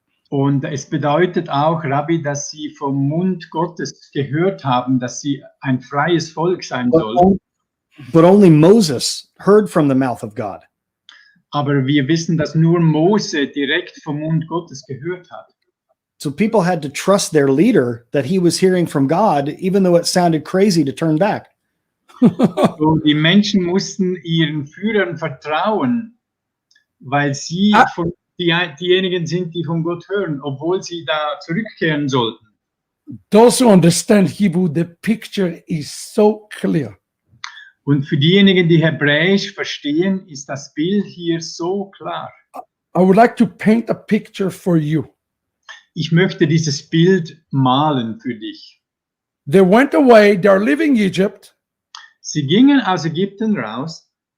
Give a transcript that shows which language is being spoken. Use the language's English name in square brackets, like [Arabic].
[German] Und es bedeutet auch, Rabbi, dass sie vom Mund Gottes gehört haben, dass sie ein freies Volk sein sollen. [English] But only Moses heard from the mouth of God. [German] Aber wir wissen, dass nur Mose direkt vom Mund Gottes gehört hat. [English] So people had to trust their leader that he was hearing from God, even though it sounded crazy to turn back. [German] So, die Menschen mussten ihren Führern vertrauen, weil sie diejenigen sind, die von Gott hören, obwohl sie da zurückkehren sollten. [English] Those who understand Hebrew, the picture is so clear. [German] Und für diejenigen, die Hebräisch verstehen, ist das Bild hier so klar. [English] I would like to paint a picture for you. [German] Ich möchte dieses Bild malen für dich. [English] They went away, they're leaving Egypt, [German] Sie gingen aus Ägypten raus,